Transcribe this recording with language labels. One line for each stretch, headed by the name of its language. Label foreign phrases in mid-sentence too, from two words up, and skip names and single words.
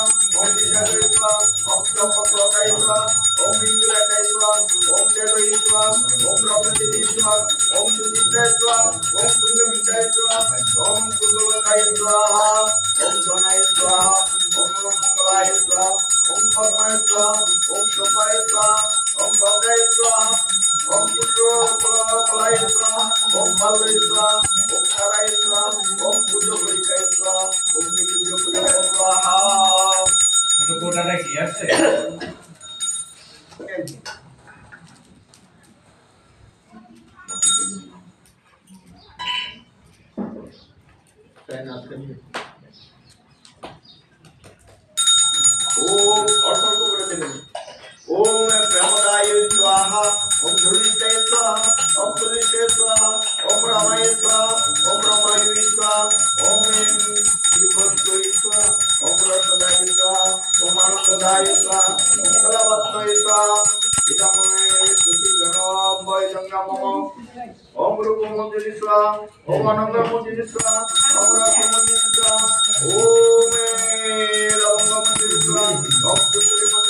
Sanskrit: ओम विशाखाय स्वाहा ओम चंपकलाय स्वाहा ओम इंदुलाय स्वाहा ओम देवै स्वाहा ओम ब्रह्मदेवी स्वाहा ओम सुचित्राय स्वाहा ओम तुंगविद्याय स्वाहा ओम कुंदवताय स्वाहा ओम धनाय स्वाहा ओम मंगलाय स्वाहा ओम पद्माय स्वाहा ओम शोभाय स्वाहा ओम भद्राय स्वाहा ओम शुक्लाय स्वाहा ओम बलाय स्वाहा ओम ताराय स्वाहा ओम पूज्यपरिकाय स्वाहा ओम नित्यपरिकाय स्वाहा
Bangla: কোটাটা কি আছে
Hindi: ओम अर्पण को कर देंगे
Sanskrit: ओम ब्रह्मदाय स्वाहा ओम धुरिष्ठाय स्वाहा ओम तुलिष्ठाय स्वाहा ओम रामाय स्वाहा ओम रामाय स्वाहा ओम विभुष्टाय स्वाहा ओम रसदाय स्वाहा ओम आनंददाय स्वाहा ओम कलावत्ताय स्वाहा इदं मे स्तुति गणोभय जंगमः ओम रूपमंजरी स्वाहा ओम आनंदमंजरी स्वाहा ओम रसमंजरी स्वाहा ओम लवंगमंजरी स्वाहा ओम पुष्पमंजरी